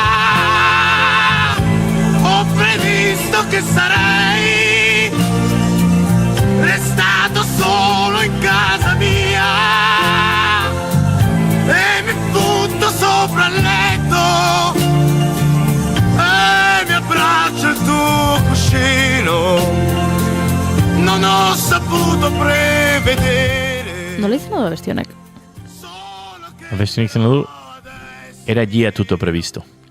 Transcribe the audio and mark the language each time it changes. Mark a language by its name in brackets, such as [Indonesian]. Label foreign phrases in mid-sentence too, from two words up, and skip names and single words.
[Italian] Ho previsto che sarei restato solo in casa mia e mi butto sopra il letto e mi abbraccio il tuo cuscino. Non ho saputo prevedere. [Basque] Nola izan da beste honek? Beste honek izan du, [Italian] era gia tutto previsto.